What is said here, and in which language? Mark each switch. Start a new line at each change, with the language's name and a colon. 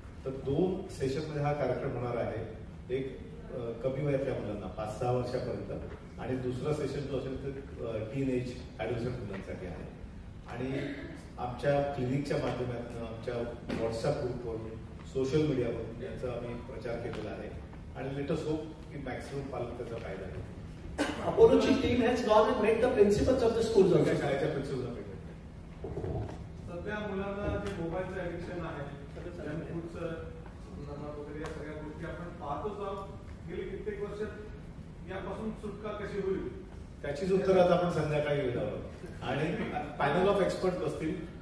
Marathi: तर 2 सेशनमध्ये हा कार्यक्रम होणार आहे. एक कमी वयातल्या मुलांना 5-6 वर्षापर्यंत आणि दुसरा सेशन जो असेल तर टीन एज ॲडोलसंट मुलांसाठी आहे. आणि आमच्या क्लिनिकच्या माध्यमातून आमच्या व्हॉट्सअप ग्रुपवरून सोशल मीडियावरून याचा आम्ही प्रचार केलेला आहे आणि
English: let's hope
Marathi: की मॅक्सिमम पालक त्याचा फायदा आहे.
English: Apology team has gone and met the principals of the schools.
Marathi: शाळेच्या प्रिन्सिपलला भेटले. सध्या मुलांना जे मोबाईलचं ऍडिक्शन आहे, जंक फूडचं वगैरे या सगळ्या गोष्टी आपण पाहतोच आहोत. गेली कित्येक वर्ष यापासून सुटका कशी होईल त्याचीच उत्तर आता आपण संध्याकाळी घेत आहोत. आणि
English: panel of expert
Marathi: बसतील.